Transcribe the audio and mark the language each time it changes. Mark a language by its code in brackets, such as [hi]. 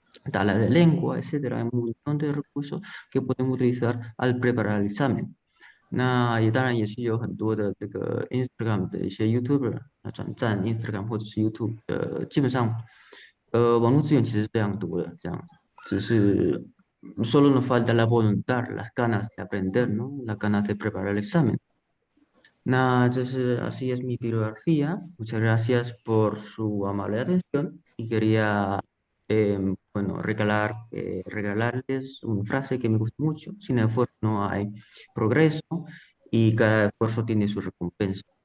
[es] Tala de lengua, etcétera, hay un montón de recursos que podemos utilizar al preparar el examen。 [zh] 那也当然也是有很多的这个 Instagram 的一些 YouTuber， 转战 Instagram 或者是 YouTube 的，基本上网络资源其实非常多的这样子，只是 [es] solo nos falta la voluntad, las ganas de aprender, ¿no? Las ganas de preparar el examen。 [zh] 那这是 [es] así es mi Piro García, muchas gracias por su amable atención y quería bueno, regalarles una frase que me gusta mucho: sin esfuerzo no hay progreso y cada esfuerzo tiene su recompensa.